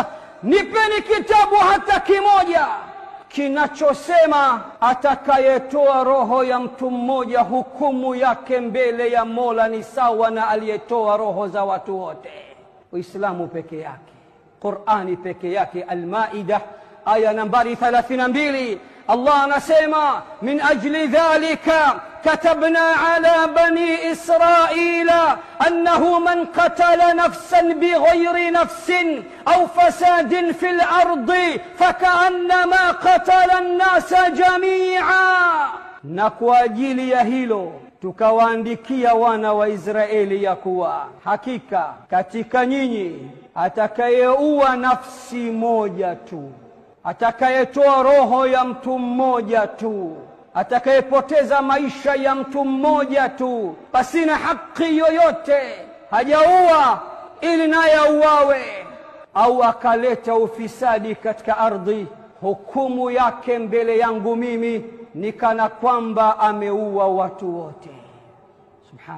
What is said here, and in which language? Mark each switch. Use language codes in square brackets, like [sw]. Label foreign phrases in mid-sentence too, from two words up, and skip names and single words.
[sw] Nipeni kitabu hata kimoja kinachosema atakayetoa roho ya mtu mmoja hukumu yake mbele ya Mola ni sawa na aliyetoa roho za watu wote. Uislamu peke yake, Qur'ani peke yake. [ar] Al-Maida [sw] aya nambari 32, Allah anasema [ar] من أجل ذلك كتبنا على بني إسرائيل أنه من قتل نفسا بغير نفس أو فساد في الأرض فكأنما قتل الناس جميعا. [sw] Na kwa ajili ya hilo tukawaandikia wana wa Israeli ya kuwa hakika katika nyinyi atakayeua nafsi moja tu, atakayetoa roho ya mtu mmoja tu, atakayepoteza maisha ya mtu mmoja tu pasina haki yoyote, hajaua ili naye auawe, au akaleta ufisadi katika ardhi, hukumu yake mbele yangu mimi ni kana kwamba ameua watu wote.